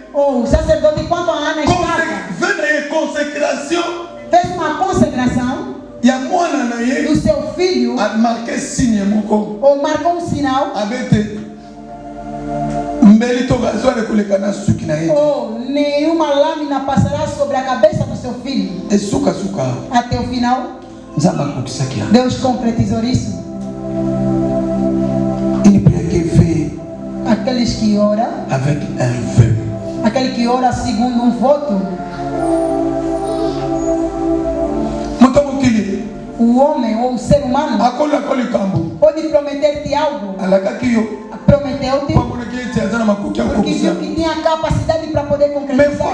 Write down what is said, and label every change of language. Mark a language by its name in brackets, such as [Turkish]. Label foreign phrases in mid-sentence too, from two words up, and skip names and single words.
[Portuguese] O sacerdote, enquanto a Ana estava, fez uma consagração do seu filho, ou marcou um sinal, ou nenhuma lâmina passará sobre a cabeça do seu filho. Até o final, Deus concretizou isso. Aqueles que oram [French] avec un vœu, [Portuguese] Aquele que ora segundo um voto. O homem ou o ser humano pode prometer-te algo. Prometeu-te porque viu que tinha capacidade para poder concretizar.